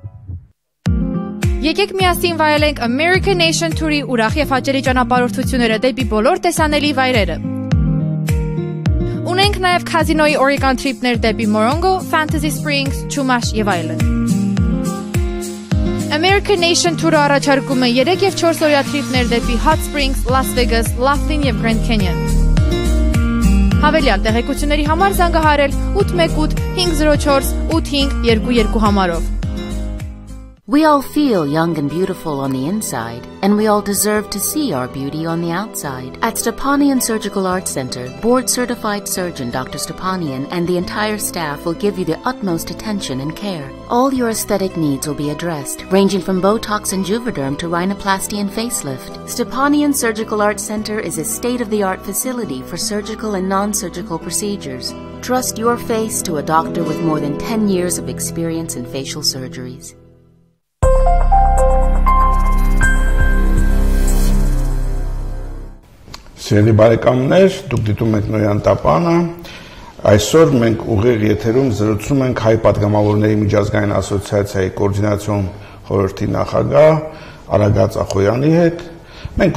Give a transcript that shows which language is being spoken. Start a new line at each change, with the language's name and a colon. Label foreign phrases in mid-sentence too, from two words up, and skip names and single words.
Armenian: Եկեք միասին վայելենք American Nation Tour-ի ուրախ եւ հաճելի ճանապարհորդությունները դեպի բոլոր տեսանելի վայրերը։ Ունենք նաեւ Casino-ի Oregon trip-ներ դեպի Morongo, Fantasy Springs, Chumash եւ այլն։ American Nation Tour-ը առաջարկում է 3 եւ 4 օրյա trip-ներ դեպի Hot Springs, Las Vegas, Laughlin եւ Grand Canyon։ Հավելյալ տեղեկությունների համար զանգահարել 818 504 8522 համարով։
English: We all feel young and beautiful on the inside, and we all deserve to see our beauty on the outside. At Stepanian Surgical Arts Center, board-certified surgeon Dr. Stepanian and the entire staff will give you the utmost attention and care. All your aesthetic needs will be addressed, ranging from Botox and Juvederm to rhinoplasty and facelift. Stepanian Surgical Arts Center is a state-of-the-art facility for surgical and non-surgical procedures. trust your face to a doctor with more than 10 years of experience in facial surgeries.
Armenian: Սիրելի բարեկամներ, դուք դիտում եք Նոյան Տապանը։ Այսօր մենք ուղիղ եթերում զրուցում ենք Հայ պատգամավորների միջազգային ասոցիացիայի կոորդինացիոն խորհրդի նախագահ Արագած Ախոյանի հետ։ Մենք